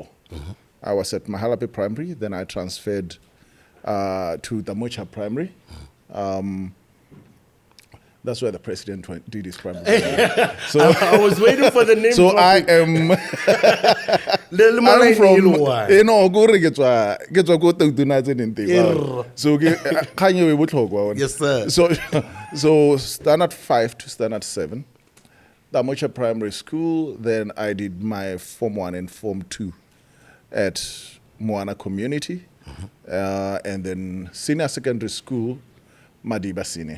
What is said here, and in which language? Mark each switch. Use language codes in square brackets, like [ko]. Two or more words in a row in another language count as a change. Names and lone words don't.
[en] I was at Mahalape Primary, then I transferred to Damocha Primary. That's where the president did his primary. So I was waiting for the name. so I am I'm from [tn] gore ke tswa go Tentuna tse neng teng. So kanye we botlhokwa. [en] Yes, sir. So Standard 5 to Standard 7. Damocha Primary School, then I did my Form 1 and Form 2 at Moana Community, and then Senior Secondary School, Madiba Senior.